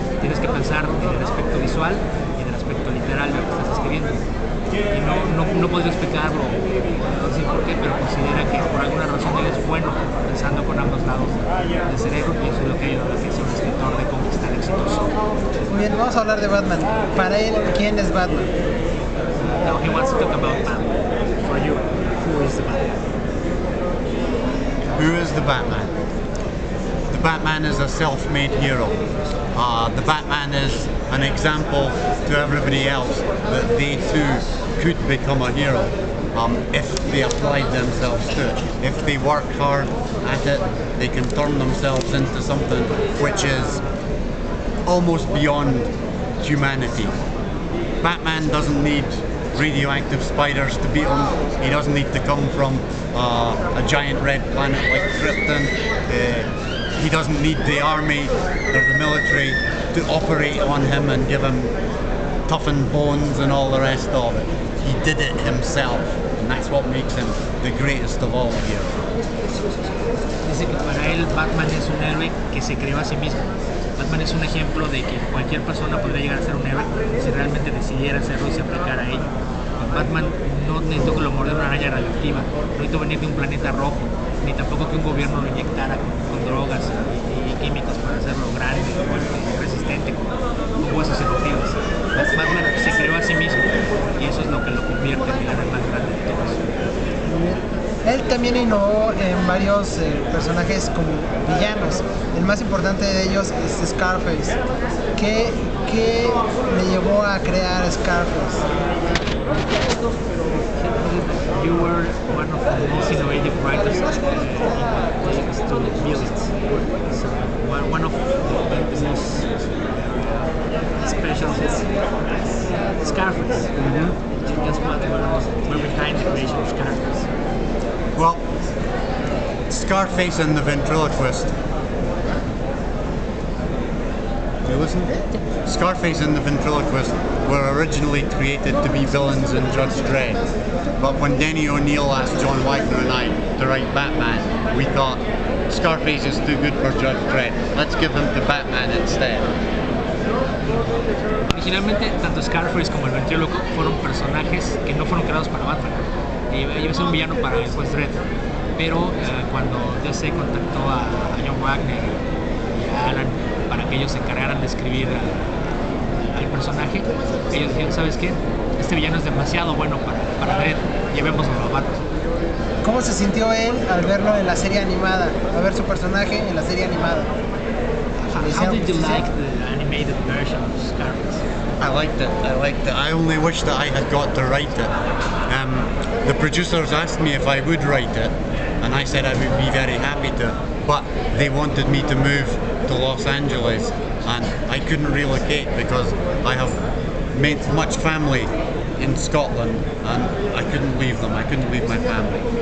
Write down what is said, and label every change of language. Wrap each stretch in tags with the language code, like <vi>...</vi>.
<es>Tienes que pensar en el aspecto visual y en el aspecto literal de lo que estás escribiendo. Y no podría explicarlo, no sé por qué, pero considera que por alguna razón él es bueno pensando con ambos lados del cerebro, y eso es lo que ha ayudado a que sea un escritor de cómics tan exitoso. Muy bien, vamos a hablar de Batman. Para él, ¿quién es Batman?</es> <en>Now he wants to talk about Batman. For you, who is the Batman? Who is the Batman? The Batman is a self-made hero. The Batman is an example to everybody else that they too could become a hero if they applied themselves to it. If they work hard at it, they can turn themselves into something which is almost beyond humanity. Batman doesn't need radioactive spiders to beat him. He doesn't need to come from a giant red planet like Krypton. He doesn't need the army or the military to operate on him and give him toughened bones and all the rest of it. He did it himself, and that's what makes him the greatest of all heroes.</en> <es>Dice que para él Batman es un héroe que se creó a sí mismo. Batman es un ejemplo de que cualquier persona podría llegar a ser un héroe si realmente decidiera hacerlo y se aplicara a ello. Batman no necesitó que lo mordiera una araña radioactiva, no necesitó venir de un planeta rojo, ni tampoco que un gobierno lo inyectara con drogas y químicos para hacerlo grande, fuerte, resistente, con huesos eruptivos. Batman se creó a sí mismo y eso es lo que lo convierte en el héroe más grande de todos. Él también innovó en varios personajes como villanos. El más importante de ellos es Scarface. ¿Qué le llevó a crear Scarface?</es> <en>You were one of the most innovative writers to the villains. So one of the most special is Scarface. That's what we're behind the creation of Scarface. Well, Scarface and the Ventriloquist. Do you listen? Scarface and the Ventriloquist were originally created to be villains in Judge Dredd. But when Denny O'Neil asked John Wagner and I to write Batman, we thought Scarface is too good for Judge Dredd. Let's give him to Batman instead.</en> <es>Originalmente, tanto Scarface como el Ventríloco fueron personajes que no fueron creados para Batman. Iba a ser un villano para el juez Dredd. Pero cuando DC contactó a John Wagner y a Alan para que ellos se encargaran de escribir al personaje, ellos dijeron, ¿sabes qué? Este villano es demasiado bueno para Dredd, llevémoslo a Batman. ¿Cómo se sintió él al verlo en la serie animada? A ver su personaje en la serie animada.</es> <en>How did you like the animated version of Scarface? I liked it. I only wish that I had got to write it. The producers asked me if I would write it, and I said I would be very happy to, but they wanted me to move to Los Angeles, and I couldn't relocate because I have made much family in Scotland, and I couldn't leave them. I couldn't leave my family.</en>